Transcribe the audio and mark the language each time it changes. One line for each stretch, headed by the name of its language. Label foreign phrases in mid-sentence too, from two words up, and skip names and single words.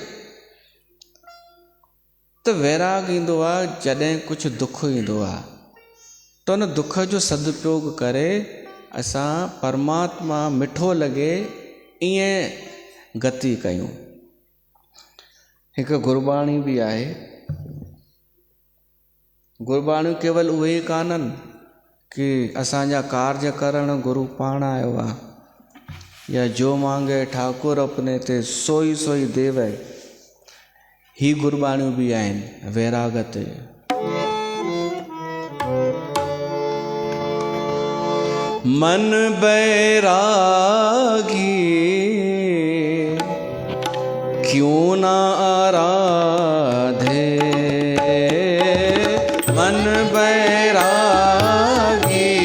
Sindhi: त वैराग ईंदो आहे जॾहिं कुझु दुख ईंदो आहे, त उन दुख जो सदुपयोग करे असां परमात्मा मिठो लॻे ईअं गति कयूं। हिकु गुरबाणी बि आहे। गुरबाणियूं केवल उहे ई कान्हनि कि असांजा कार्य करण गुरु पाण आयो आहे, या
Punjabi: ਜੋ ਮਾਂਗੇ ਠਾਕੁਰ ਅਪਨੇ ਤੇ ਸੋਈ ਸੋਈ ਦੇਵ,
Sindhi: ही गुरबाणियूं बि आहिनि वैराग ते।
Hindi: मन बैरागी क्यों ना आराधे, मन बैरागी